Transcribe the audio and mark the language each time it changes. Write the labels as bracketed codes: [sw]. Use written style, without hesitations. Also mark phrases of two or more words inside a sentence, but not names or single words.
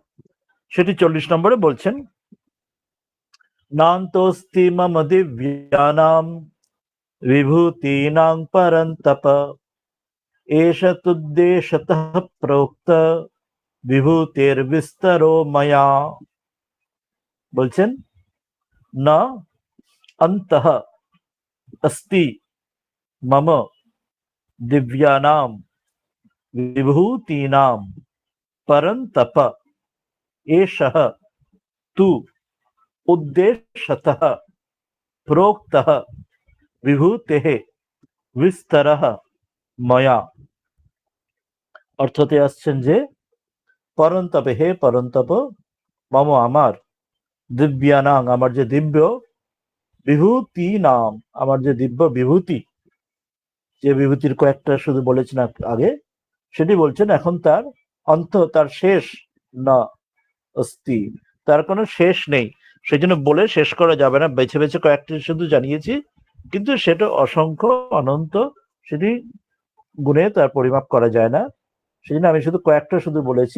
[bn] সেটি ৪০ নম্বরে বলছেন [sa] নান্তস্তি মম দিব্যানাম বিভূতিনাং পরন্তপ এষ তুদ্দেশতঃ প্রোক্ত বিভূতির বিস্তরো ময়া। বলছেন না অন্তঃ अस्ति मम दिव्यानां विभूतीनां परन्तप एषः तु उद्देश्यतः प्रोक्तः विभूतेः विस्तरः मया। [bn] অর্থতে আসছেন যে পরন্তপে, হে পরন্তপ, মম আমার, দিব্যানাং আমার যে দিব্য, বিভূতি নাম আমার যে দিব্য বিভূতি, যে বিভূতির কয়েকটা শুধু বলেছেন আগে, সেটি বলছেন এখন তার অন্ত, তার শেষ [sa] না অস্তি, [bn] তার কোনো শেষ নেই, সেই জন্য বলে শেষ করা যাবে না, বেছে বেছে কয়েকটি শুধু জানিয়েছি, কিন্তু সেটা অসংখ্য অনন্ত, সেটি গুণে তার পরিমাপ করা যায় না, সেই জন্য আমি শুধু কয়েকটা শুধু বলেছি।